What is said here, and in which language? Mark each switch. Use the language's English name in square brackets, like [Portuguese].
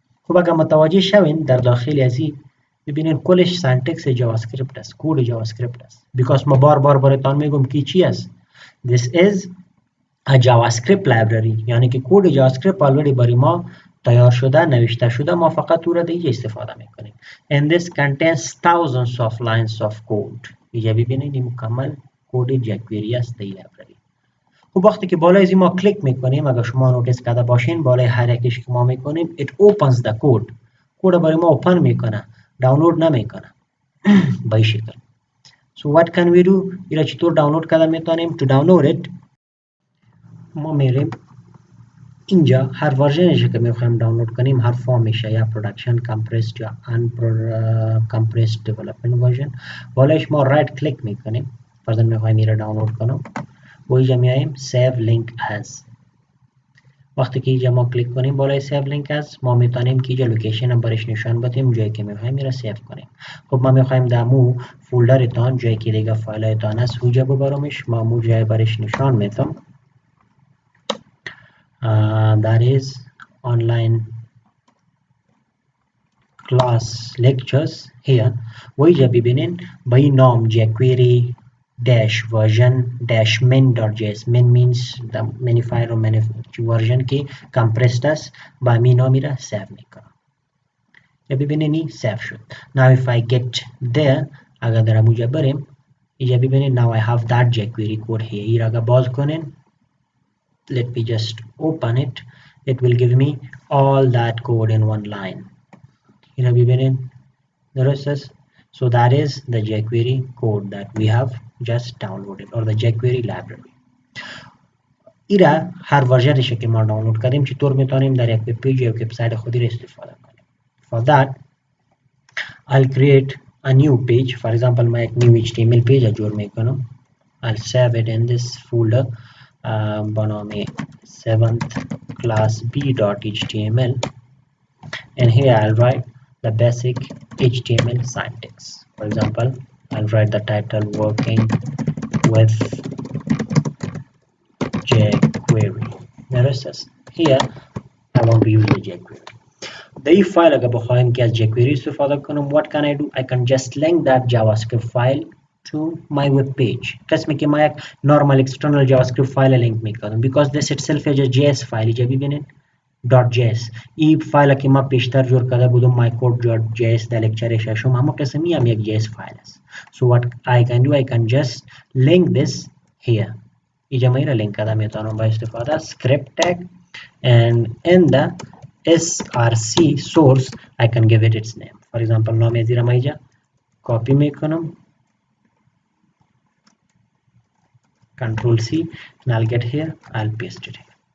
[Persian] خب اگر متوجه شوین در داخل از این ببینین کلش سنتکس جاوا اسکریپت است، کد جاوا اسکریپت است. بیکاز ما بار براتون میگم که چی است. [English] This is a JavaScript library، [Persian] یعنی که کد جاوا اسکریپت آلردی برای ما تیار شده، نوشته شده، ما فقط او را دیگه استفاده میکنیم. [English] And this contains thousands of lines of code. [Persian] اینجا ببینید این مکمل کد جکوئری است در لایبرری. خب وقتی که بالای از ما کلیک میکنیم، اگر شما نوتیس کرده باشین بالای هر یکیش که ما میکنیم [English] it opens the code، [Persian] کد برای ما اوپن میکنه، دانلود نمیکنه به این شکل. [English] So what can we do؟ [Persian] اینا چطور دانلود کرده میتونیم؟ [English] To download it [Persian] ما میریم اینجا هر ورژنش که میخوایم دانلود کنیم، هر فرمشه، یا پرودکشن کمپرسد یا ان کمپرسد دیولپمنت ورژن، بالایش ما رایت کلیک میکنیم، فرضاً میخوایم این را دانلود کنم و اینجا میایم سیو لینک از. وقتی که اینجا ما کلیک کنیم بالای سیو لینک از، ما میتونیم که اینجا لوکیشن برش نشان بدیم جایی که میخوایم میره سیو کنیم. خب ما میخوایم دمو فولدرتان جایی که دیگه فایلتان است اونجا ببرمش، ما مو جای برش نشان میدم. [English] That is online class lectures here. [Persian] و اینجا ببینین با این نام jQuery dash version dash min.js. [English] min means the minifier or version [Persian] که compressed است، با می نامی را سیو میکنم. یا ببینین این سیو شد. [English] Now if I get there، [Persian] اگر در اموجا بریم اینجا ببینین [English] now I have that jQuery code here. [Persian] این را اگر باز کنین، [English] let me just open it. It will give me all that code in one line. [Persian] Here ببینین درست است. [English] So that is the jQuery code that we have just downloaded, or the jQuery library. [Persian] ایرا هر ورژنش که ما دانلود کردیم چطور میتونیم در یک وب پیج یا وبسایت خودی را استفاده کنیم. [English] For that I'll create a new page. For example [Persian] ما یک [English] new HTML page جور میکنم. I'll save it in this folder [Persian] با نام [English] 7th class b.html, and here I'll write the basic HTML syntax. For example, I'll write the title working with jQuery. Notice here I want to use the jQuery. The file [Persian] اگر بخوایم که از jQuery استفاده کنم، [English] what can I do? I can just link that JavaScript file to my web page. [Persian] قسمی که ما یک [English] normal external JavaScript file link میکنم because this itself is a JS file. [Persian] اینجا ببینید .js. این فایل که ما پیشتر جور کرده بودم mycode.js در لکچر ششم، همون قسمی هم یک JS فایل است. [English] So what I can do, I can just link this here. [Persian] اینجا من را لینک کرده میتونم با استفاده [English] script tag, and in the src source I can give it its name. For example [Persian] نام از را من اینجا کپی میکنم، [English] Control C, and I'll get here, I'll paste it here.